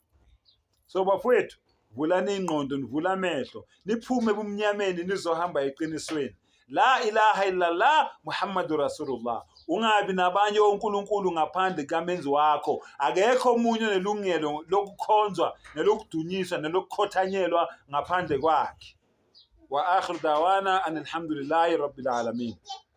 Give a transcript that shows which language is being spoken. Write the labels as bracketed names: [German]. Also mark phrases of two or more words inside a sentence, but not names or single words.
[Zulu] So bafowethu, vulani ingqondo, nivula amehlo, niphume ebumnyameni nizohamba eqinisweni. [Arabic] لا إله إلا الله محمد رسول الله. [Zulu] Ungabi nabanye onkulunkulu ngaphandle kamenzi wakho. Akekho umunye nelungelo lokukhonzwa nelokudunyiswa nelokukhothanyelwa ngaphandle kwakhe. [Arabic] وآخر دعوانا أن الحمد لله رب العالمين.